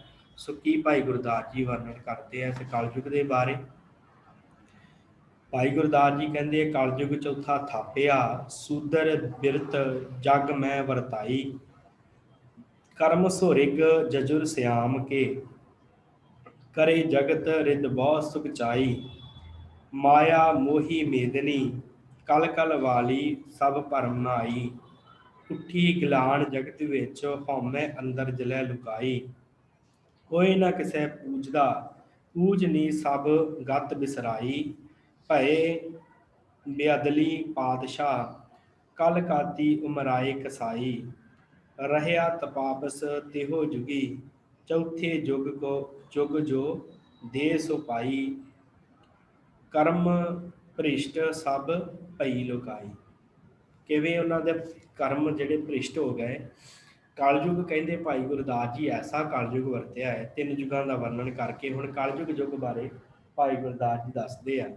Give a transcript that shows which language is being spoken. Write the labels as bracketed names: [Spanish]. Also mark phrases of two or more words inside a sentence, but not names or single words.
[Punjabi] ਸੋ ਕੀ ਭਾਈ ਗੁਰਦਾਸ ਜੀ ਵਰਣਨ ਕਰਦੇ ਆ ਇਸ ਕਲਯੁਗ ਦੇ ਬਾਰੇ। ਭਾਈ ਗੁਰਦਾਸ ਜੀ ਕਹਿੰਦੇ ਕਲਯੁਗ ਚੌਥਾ ਥਾਪਿਆ, ਸੂਦਰ ਬਿਰਤ ਜਗ ਮੈਂ ਵਰਤਾਈ, ਕਰਮ ਸੋਰਿਗ ਜਜੁਰ ਸਿਆਮ ਕੇ, करे ਜਗਤ ਰਿਦ ਬਹੁ ਸੁਖ ਚਾਈ, ਮਾਇਆ ਮੋਹੀ ਮੇਦਨੀ ਕਲ ਕਲ ਵਾਲੀ ਸਭ ਭਰਮ ਨਾਈ, ਉਠੀ ਗਿਲਾਨ ਜਗਤ ਵਿਚ ਹਉਮੈ ਅੰਦਰ ਜਲੈ ਲੁਕਾਈ, ਕੋਈ ਨਾ ਕਿਸੈ ਪੂਜਦਾ ਪੂਜਨੀ ਸਭ ਗਤ ਬਿਸਰਾਈ, ਭਏ ਬੇਅਦਲੀ ਪਾਤਸ਼ਾਹ ਕਲ ਕਾਤੀ ਉਮਰਾਏ ਕਸਾਈ, ਰਹਿਆ ਤਪਾਪਸ ਤਿਹੋ ਜੁਗੀ, ਚੌਥੇ ਜੁਗ ਕੋ ਜੁਗ ਜੋ ਦੇ ਸੋ ਪਾਈ, ਕਰਮ ਭ੍ਰਿਸ਼ਟ ਸਭ ਭਈ ਲੁਕਾਈ। ਕਿਵੇਂ ਉਹਨਾਂ ਦੇ ਕਰਮ ਜਿਹੜੇ ਭ੍ਰਿਸ਼ਟ ਹੋ ਗਏ। ਕਲਯੁਗ ਕਹਿੰਦੇ ਭਾਈ ਗੁਰਦਾਸ ਜੀ ਐਸਾ ਕਲਯੁਗ ਵਰਤਿਆ ਹੈ। 3 ਯੁਗਾਂ ਦਾ ਵਰਣਨ ਕਰਕੇ ਹੁਣ ਕਲਯੁਗ ਯੁੱਗ ਬਾਰੇ ਭਾਈ ਗੁਰਦਾਸ ਜੀ ਦੱਸਦੇ ਆ।